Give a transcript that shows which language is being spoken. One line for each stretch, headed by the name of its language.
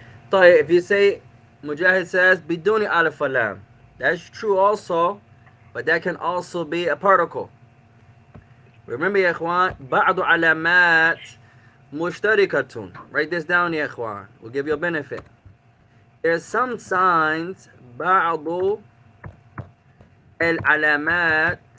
English: So if you say, Mujahid says,
Arabic: biduni alif lam.
English: That's true also, but that can also be a particle. Remember
Arabic: يا إخوان, بعض علامات مشتركة.
English: Write this down يا إخوان. We'll give you a benefit. There's some signs,
Arabic: بعض العلامات.